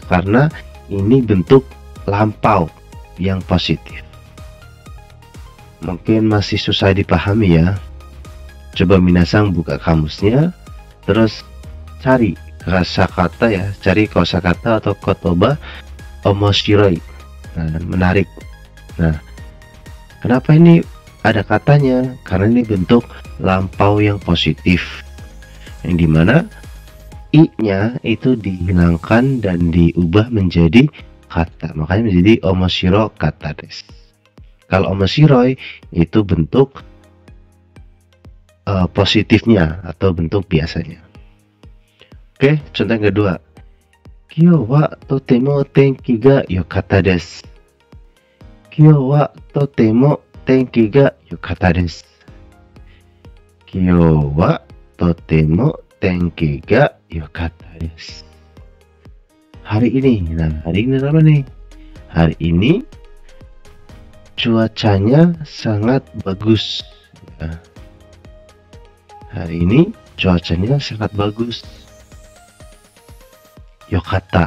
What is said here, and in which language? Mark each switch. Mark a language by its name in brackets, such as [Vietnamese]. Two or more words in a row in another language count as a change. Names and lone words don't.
[Indonesian] Karena ini bentuk lampau yang positif. Mungkin masih susah dipahami ya. Coba minasang buka kamusnya, terus cari kosakata ya, cari kosakata atau [Japanese] 言葉 面白い. [Indonesian] Nah, menarik. Nah, kenapa ini ada katanya? Karena ini bentuk lampau yang positif, yang dimana i-nya itu dihilangkan dan diubah menjadi kata, makanya menjadi [Japanese] 面白 かった です. [Indonesian] Kalau omoshiroi itu bentuk positifnya atau bentuk biasanya. Oke, contoh yang kedua. [Japanese] 今日はとても天気がよかったです. 今日はとても天気がよかったです. 今日はとても天気がよかったです. [Indonesian] Hari ini, nah hari ini apa nih? Hari ini cuacanya sangat bagus. Ya. Hari ini cuacanya sangat bagus. Yokata.